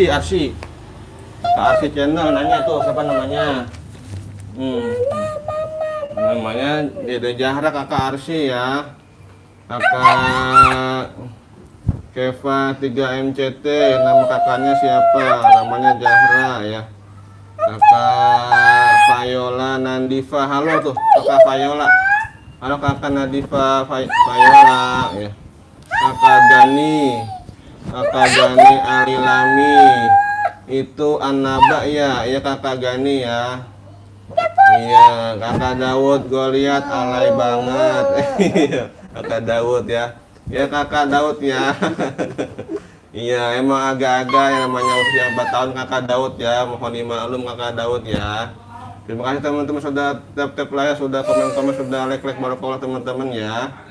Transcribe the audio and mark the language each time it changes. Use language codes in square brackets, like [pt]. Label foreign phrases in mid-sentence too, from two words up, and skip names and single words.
[id] Kakak Arsi channel nanya tuh siapa namanya? Namanya Dede Zahra kakak Arsi ya. Kakak Keva 3 MCT, nama kakaknya siapa? Namanya Zahra ya. Kakak Fayola Nandifa, halo tuh kakak Fayola. Halo kakak Nandifa Fayola ya. Kakak Gani Alilami, itu Annaba ya, iya kakak Gani ya. Iya, kakak Daud gue lihat alay banget. Kakak Daud ya. Ya kakak Daud ya. Iya emang agak-agak yang namanya usia 4 tahun kakak Daud ya. Mohon dimaklum kakak Daud ya. Terima kasih teman-teman sudah tap like, sudah komen-komen, sudah like barakallah teman-teman ya.